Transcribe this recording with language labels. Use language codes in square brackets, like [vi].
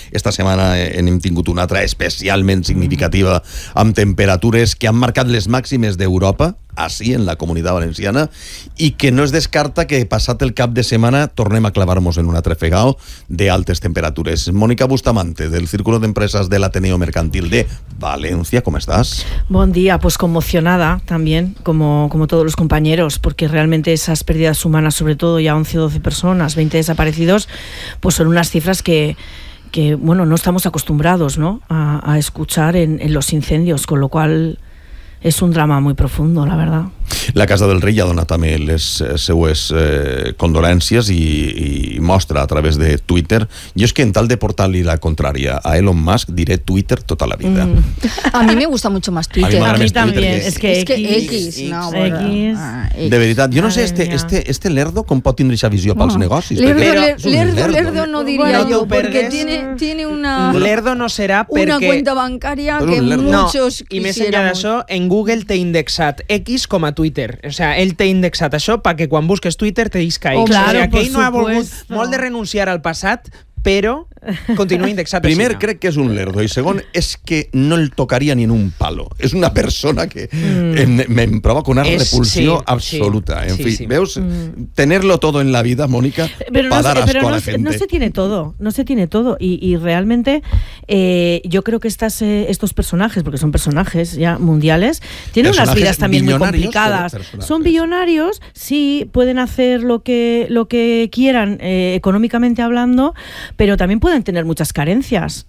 [ca] Esta setmana hem tingut una altra especialment significativa amb temperatures que han marcat les màximes d'Europa. ací, en la Comunitat Valenciana, i que no es descarta que passat el cap de setmana tornem a clavar-nos en un altre fregau d'altes temperatures. Mònica Bustamante, del Círculo de Empresas de l'Ateneo Mercantil de València, com estàs? Bon dia, [es] pues conmocionada también, como todos los compañeros, porque realmente esas pérdidas humanas, sobre todo ya 11 o 12 personas, 20 desaparecidos, pues son unas cifras que bueno, no estamos acostumbrados, ¿no?, a escuchar en los incendios, con lo cual es un drama muy profundo, la verdad. [ca] La Casa del Rei ha donat també les seues condolències i mostra a través de Twitter. Jo és que en tal de portar-li la contrària a Elon Musk, diré Twitter tota la vida. [es] A mi me gusta mucho más Twitter. [ca] A mi també. És que X. De veritat, jo no sé, este lerdo com pot tindre aquesta visió pels negocis? Lerdo no diria jo, perquè [es] tiene una... [ca] Lerdo no serà perquè... [es] Una cuenta bancària que muchos quisiéramos. [ca] I més enllà d'això, en Google t'he indexat X com a Twitter. [es] O sea, [ca] ell té indexat això perquè quan busques Twitter te disca X. [es] Claro, o sea, [ca] que ell no ha volgut molt de renunciar al passat, però continua indexat. Primer, així, no. Crec que és un lerdo, i segon, és que no el tocaria ni en un palo. És una persona que em provoca una repulsió absoluta. Sí, en fi, sí. Veus? [es] Tenerlo todo en la vida, Mònica, para dar asco a la gente. No se tiene todo, no se tiene todo. Y realmente, yo creo que estos personajes, porque son personajes ya mundiales, tienen unas vidas también muy complicadas. Son billonarios, sí, pueden hacer lo que quieran, económicamente hablando, pero también pueden tener muchas carencias.